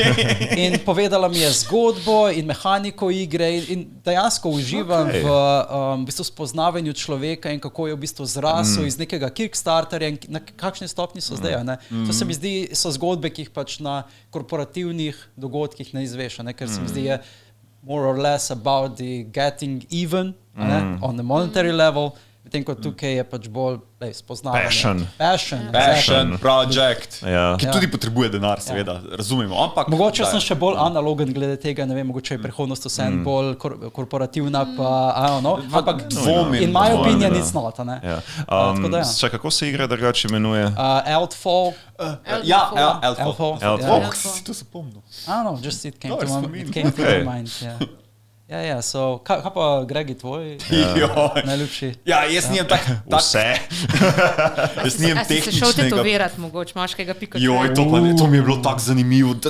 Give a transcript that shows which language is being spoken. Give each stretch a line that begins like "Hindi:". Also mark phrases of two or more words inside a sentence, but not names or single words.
Slovenian: In povedala mi je zgodbo in mehaniko igre in dejansko uživam v bistvu spoznavanju človeka in kako je v bistvu zrasel iz nekega Kickstarterja in na kakšni stopni so zdaj. To se mi zdi, so zgodbe, ki jih pač na korporativnih dogodkih ne izveš, ker se mi zdi je
English: more or less about the getting even on the monetary level.
Slovenian: Medtem ko tukaj je pač bolj spoznavanje.
English: Passion, project,
Slovenian: ki tudi potrebuje denar, seveda, razumemo. Ampak mogoče sem še bolj analogen glede tega, ne vem, mogoče je prihodnost vsem bolj korporativna, pa
English: I don't know,
Slovenian: ampak
English: in my opinion it's not,
Slovenian: ne. Kako se igra drugače imenuje? Eldfall. Eldfall. Si to zapomnil?
English: I don't know, just it came to my mind,
Slovenian: Ja, so, kaj pa Gregi tvoj najljubši? Ja, jaz nijem tak... Vse. Jaz nijem tehničnega... A si se šel tetovirati mogoče, imaš kajga pika? To mi je bilo tako zanimivo, da